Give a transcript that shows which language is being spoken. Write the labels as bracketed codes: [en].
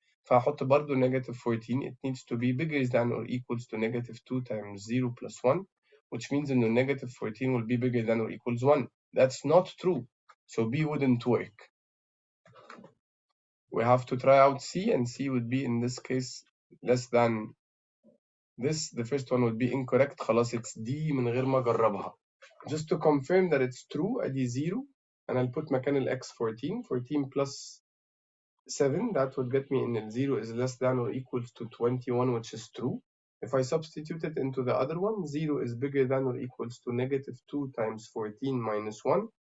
[ar] فهحط برضو [en] negative 14, it needs to be bigger than or equals to negative 2 times 0 plus 1, which means that the negative 14 will be bigger than or equals 1. That's not true. So B wouldn't work. We have to try out C, and C would be in this case less than this. The first one would be incorrect. [ar] خلاص [en] it's D [ar] من غير ما أجربها. [en] Just to confirm that it's true, [ar] أدي [en] 0, and I'll put [ar] مكان ال [en] x 14. 14 plus 7, that would get me in the 0 is less than or equals to 21, which is true. If I substitute it into the other one, 0 is bigger than or equals to negative 2 times 14 minus 1.